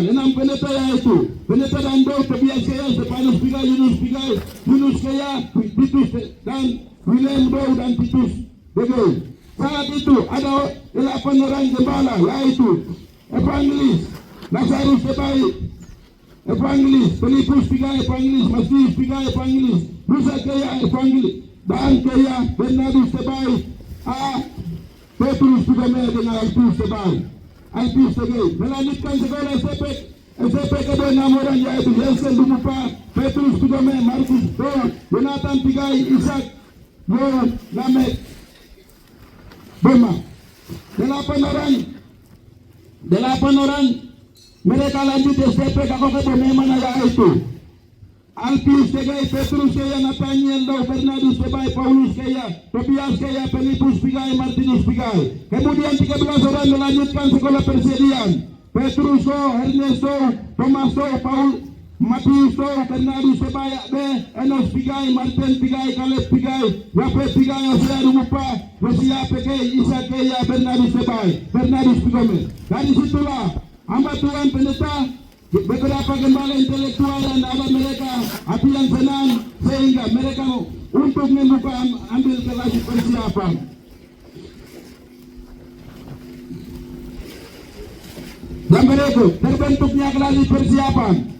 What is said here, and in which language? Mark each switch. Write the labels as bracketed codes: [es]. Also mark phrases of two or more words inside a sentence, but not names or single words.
[id] 6 pendeta yaitu Pendeta Dando, Tobias Kaya, Stepanus Pigai, Yunus Kaya, Titus dan William Dow dan Titus Tegai. Saat itu ada 8 orang gembala yaitu Evangelis Lazarus Tebai, Evangelis Filipus Pigai, Evangelis Matius Pigai, Evangelis Musa Kaya, Evangelis dan Kaya Bernardus Tebai, Petrus Tugame dengan Alpius Tebai, Alpius Tegai. Melanjutkan sekolah SMP kedua 6 orang yaitu Yesen Dumupa, Petrus Tugame, Markus Dow, Jonathan Pigai, Ishak Yo, Lamek Bema. 8 orang mereka lanjut SMP kakak memang yaitu Alpius Tegai, Petrus Kaya, Nathaniel Dow, Bernardus Tebai, Paulus Kaya, Tobias Kaya, Filipus Pigai, Martinus Pigai. Kemudian 13 orang melanjutkan sekolah persediaan. Petrus Dow, Ernesto, Thomas Dow, Paul, Matius Dow, Bernardus Tebai, Enos Pigai, Martin Pigai, Caleb Pigai, Yafet Pigai, Hosea Dumupa, Hosea Pigai, Isa Kaya, Bernardus Tebai, Bernardus Pigai. Dari situlah hamba Tuhan pendeta beberapa gembala intelektual dan ada mereka hati yang senang sehingga mereka untuk membuka ambil kelas persiapan. Dan berikut terbentuknya kelas persiapan.